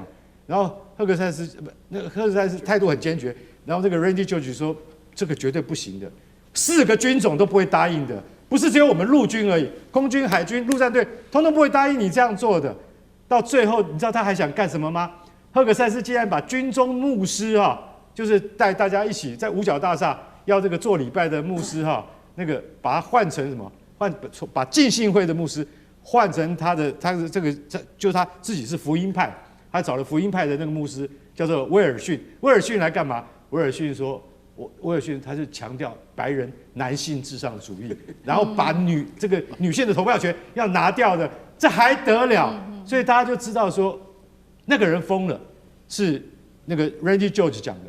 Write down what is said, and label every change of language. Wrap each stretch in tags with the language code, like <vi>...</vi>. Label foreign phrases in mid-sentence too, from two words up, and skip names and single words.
<zh>然後赫格塞斯態度很堅決，然後這個 Randy George 說這個絕對不行的，4個軍種都不會答應的，不是只有我們陸軍而已，空軍、海軍、陸戰隊通通不會答應你這樣做的。到最後，你知道他還想幹什麼嗎？赫格塞斯竟然把軍中牧師就是帶大家一起在五角大廈要這個做禮拜的牧師那個把他換成什麼？把浸信會的牧師換成他的就是他自己是福音派。他找了福音派的那個牧師，叫做威爾遜。威爾遜來幹嘛？威爾遜说，威爾遜他是強調白人男性至上主義，然後把女性的投票權要拿掉的，這還得了？所以大家就知道說，那個人瘋了，是那個 Randy George 講的。</zh>